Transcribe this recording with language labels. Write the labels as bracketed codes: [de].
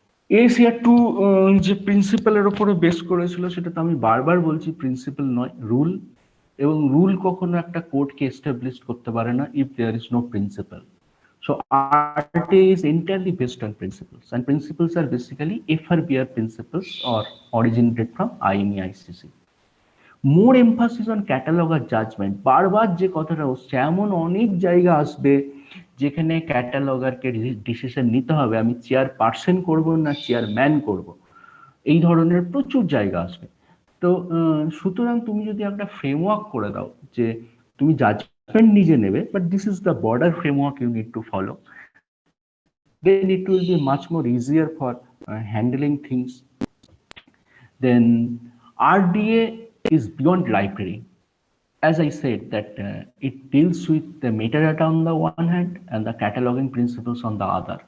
[bn] ACR 2 যে প্রিন্সিপালের উপরে বেস করেছিল সেটা তো আমি বারবার বলছি প্রিন্সিপাল নয়, রুল। এবং রুল কখনো একটা কোডকে এস্টাবলিশ করতে পারে না [en] If there is no principle. So RTA is entirely based on principles, and principles are basically FRBR principles or originated from IME ICC. More emphasis on cataloger judgment. [bn] বারবার যে কথাটা হচ্ছে, এমন অনেক জায়গা আসবে যেখানে ক্যাটালগারকে ডিসিশন নিতে হবে আমি চেয়ারপারসন করব না চেয়ারম্যান করব, এই ধরনের প্রচুর জায়গা আসবে। তো সুতরাং তুমি যদি একটা ফ্রেমওয়ার্ক করে দাও যে তুমি জাজমেন্ট নিজে নেবে, [en] but this is the border framework you need to follow. Then it will be much more easier for handling things. Then RDA is beyond library. As I said, that it deals with the metadata on the one hand and the cataloging principles on the other.